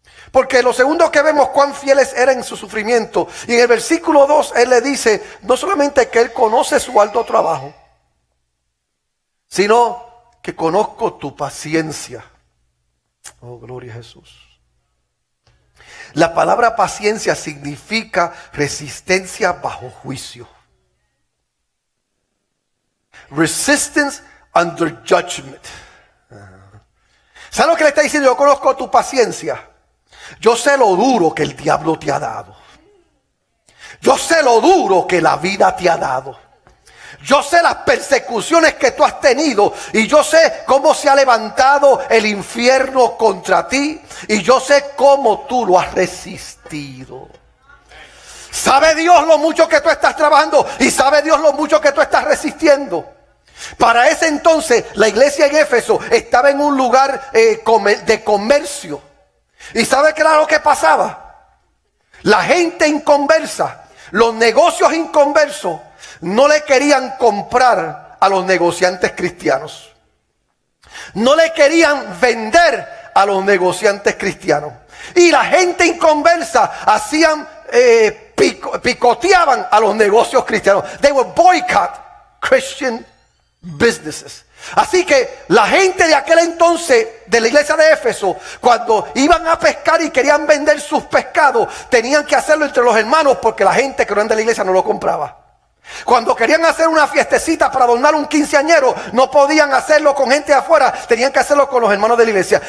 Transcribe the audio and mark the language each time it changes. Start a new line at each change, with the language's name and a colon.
Spanish: Porque lo segundo que vemos, cuán fieles eran en su sufrimiento. Y en el versículo 2 Él le dice, no solamente que Él conoce su arduo trabajo, sino que conozco tu paciencia. Oh, gloria a Jesús. La palabra paciencia significa resistencia bajo juicio.
English: Resistance under judgment.
Spanish: ¿Sabe lo que le está diciendo? Yo conozco tu paciencia. Yo sé lo duro que el diablo te ha dado. Yo sé lo duro que la vida te ha dado. Yo sé las persecuciones que tú has tenido y yo sé cómo se ha levantado el infierno contra ti y yo sé cómo tú lo has resistido. ¿Sabe Dios lo mucho que tú estás trabajando? Y sabe Dios lo mucho que tú estás resistiendo. Para ese entonces la iglesia en Éfeso estaba en un lugar de comercio. ¿Y sabe qué era lo que pasaba? La gente inconversa, los negocios inconversos, no le querían comprar a los negociantes cristianos. No le querían vender a los negociantes cristianos. Y la gente inconversa hacían, picoteaban a los negocios cristianos.
English: They would boycott Christian businesses.
Spanish: Así que la gente de aquel entonces de la iglesia de Éfeso, cuando iban a pescar y querían vender sus pescados, tenían que hacerlo entre los hermanos porque la gente que no era de la iglesia no lo compraba. Cuando querían hacer una fiestecita para adornar un quinceañero, no podían hacerlo con gente de afuera, tenían que hacerlo con los hermanos de la iglesia.